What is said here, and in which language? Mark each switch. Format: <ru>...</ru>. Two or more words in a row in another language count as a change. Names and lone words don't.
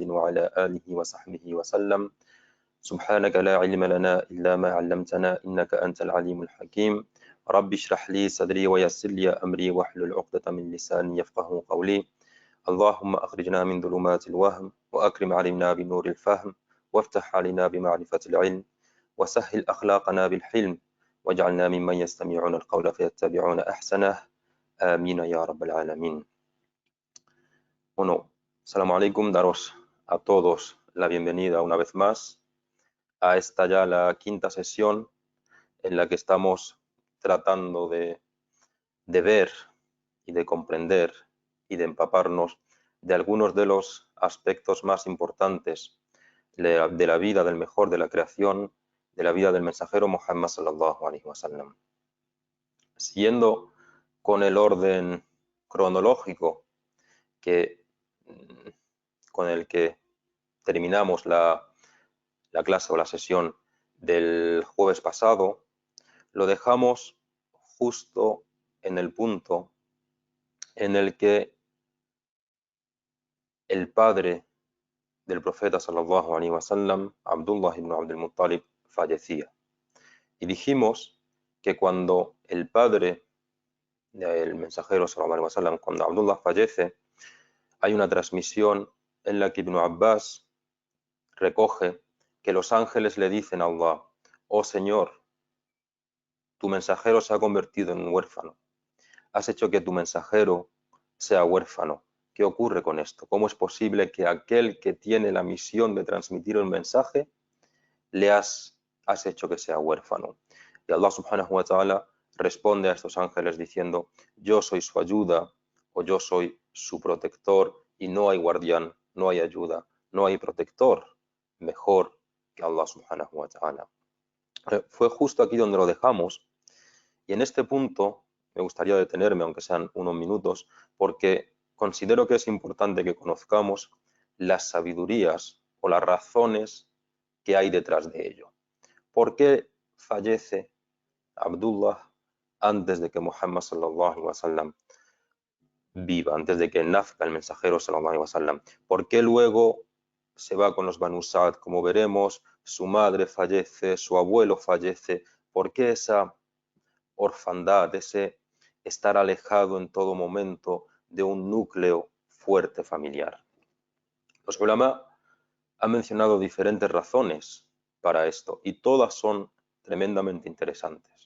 <ar>وعلى آله وصحبه وسلم سبحانك لا علم لنا إلا ما علمتنا إنك أنت العليم الحكيم رب اشرح لي صدري ويسر لي أمري واحلل عقدة من لساني يفقه قولي اللهم أخرجنا من ظلمات الوهم وأكرم علينا بنور الفهم وافتح علينا بمعرفة العلم وسهل أخلاقنا بالحلم واجعلنا ممن يستمعون القول فيتبعون أحسنه آمين يا رب العالمين. Bueno, السلام عليكم,</ar> <es>daros a todos la bienvenida una vez más a esta ya la quinta sesión en la que estamos tratando de ver y de comprender y de empaparnos de algunos de los aspectos más importantes de la vida del mejor de la creación, de la vida del mensajero Muhammad</es> <ar>صلى الله عليه وسلم.</ar> <es>Siguiendo con el orden cronológico con el que terminamos la clase o la sesión del jueves pasado, lo dejamos justo en el punto en el que el padre del profeta</es> <ar>صلى الله عليه وسلم,</ar> <es>Abdullah ibn Abdul Muttalib, fallecía. Y dijimos que cuando el padre del mensajero</es> <ar>صلى الله عليه وسلم,</ar> <es>cuando Abdullah fallece, hay una transmisión en la que Ibn Abbas recoge que los ángeles le dicen a Allah: oh Señor, tu mensajero se ha convertido en un huérfano, has hecho que tu mensajero sea huérfano. ¿Qué ocurre con esto? ¿Cómo es posible que aquel que tiene la misión de transmitir un mensaje le has hecho que sea huérfano? Y Allah</es> <ar>سبحانه وتعالى</ar> <es>responde a estos ángeles diciendo: yo soy su ayuda o yo soy su protector, y no hay guardián, no hay ayuda, no hay protector mejor que Allah</es> <ar>سبحانه وتعالى.</ar> <es>Fue justo aquí donde lo dejamos, y en este punto me gustaría detenerme, aunque sean unos minutos, porque considero que es importante que conozcamos las sabidurías o las razones que hay detrás de ello. ¿Por qué fallece Abdullah antes de que Muhammad</es> <ar>صلى الله عليه وسلم</ar> <es>viva, antes de que nazca el mensajero</es> <ar>صلى الله عليه وسلم?</ar> <es>¿Por qué luego se va con los Banu Sa'd? Como veremos, su madre fallece, su abuelo fallece. ¿Por qué esa orfandad, ese estar alejado en todo momento de un núcleo fuerte familiar? Los ulama han mencionado diferentes razones para esto y todas son tremendamente interesantes.</es>